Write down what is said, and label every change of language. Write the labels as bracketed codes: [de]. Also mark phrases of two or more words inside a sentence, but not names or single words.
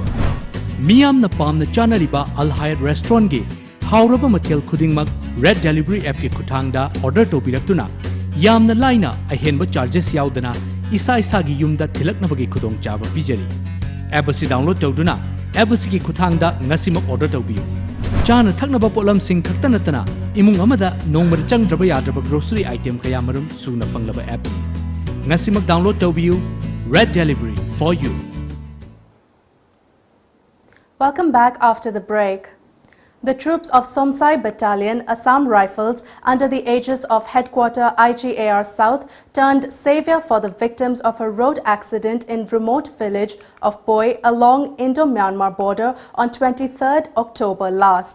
[mni] Miyam na pam na chanariba Al Hayat restaurant gi hauraba mathel khudingmak red delivery app ki khuthang da order tobiraktuna yamna laina ahenba charges yaudana isa isa gi yumda thilakna bagi khudong chaba bijari. App si download tawduna app si gi khuthang da ngasimak order tawbiyu. Chana thakna ba polam sing khakta natana imung amada nongmar changdraba yadraba [en] grocery item [mni] kaya marum suna fanglaba app ni. Ngasimak download tawbiyu. [en] Red Delivery for you. Welcome back after the break. The troops of Somsai Battalion, Assam Rifles, under the aegis of Headquarter IGAR South, turned savior for the victims of a road accident in remote village of Poi along Indo-Myanmar border on 23rd October last.